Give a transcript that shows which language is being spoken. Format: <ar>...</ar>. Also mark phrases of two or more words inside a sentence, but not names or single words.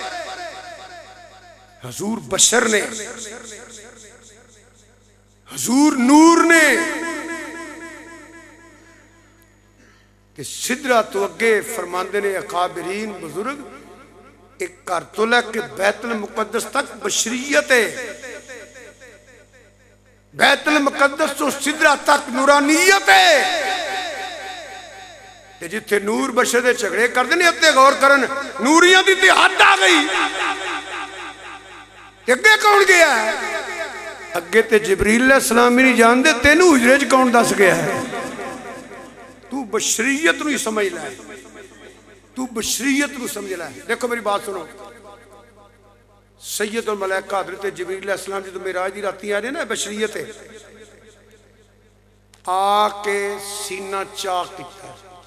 <pa>حضور بشر نے، حضور نور نے کہ سدرہ تو اگے فرماندے نے اکابرین بزرگ ایک کار تو لے کہ بیت المقدس تک بشریت ہے، بیت المقدس تو سدرہ تک نورانیت ہے. جتھے نور بشر دے جھگڑے کر دینے اتنے غور کرن نوریاں دی تے حد آ گئی. اگے کون گیا ہے؟ اگے تے جبریل علیہ السلام نہیں جان دے تینوں حجرے کون دس گیا ہے. تو بشریت نہیں سمجھ لائے، تو بشریت نہیں سمجھ لائے. دیکھو میری بات سنو، سید الملائکہ حضرت جبریل علیہ السلام جو معراج دی راتی آ رہے نا بشریت ہے، آ کے سینہ چاک کیتا ہے.</pa>